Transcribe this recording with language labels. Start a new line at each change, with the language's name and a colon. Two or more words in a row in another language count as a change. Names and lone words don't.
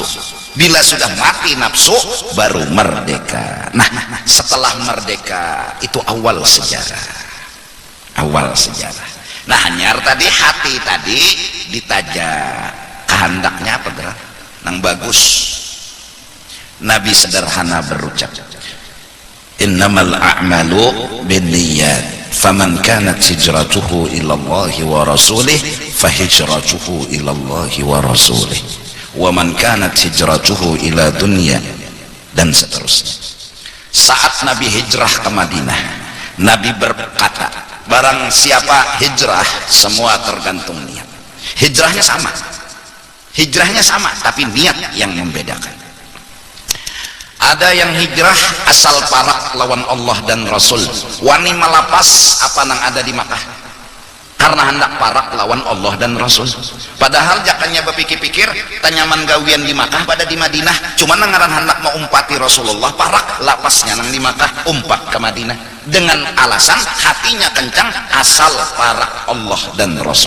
Indonesian: Bila sudah mati nafsu baru merdeka. Nah setelah merdeka itu awal sejarah, awal sejarah.
Banjar: Nah hanyar tadi hati tadi ditajak kehendaknya apa gerak nang bagus.
Indonesian: Nabi sederhana berucap
Arabic: إنما الأعمال بالنيات فمن كانت هجرته إلى الله ورسوله فهجرته إلى الله ورسوله ومن كانت هجرته إلى دنيا,
Indonesian: dan seterusnya. Saat Nabi hijrah ke Madinah, Nabi berkata barang siapa hijrah semua tergantung niat. Hijrahnya sama tapi niat yang membedakan.
Banjar: Ada yang hijrah asal parak lawan Allah dan Rasul, wani malapas apa nang ada di Makkah karena hendak parak lawan Allah dan Rasul. Padahal jakannya berpikir-pikir tanyaman gawian di Makkah pada di Madinah, cuma nangaran hendak mau umpati Rasulullah parak lapasnya nang di Makkah umpat ke Madinah dengan alasan hatinya kencang asal parak Allah dan Rasul.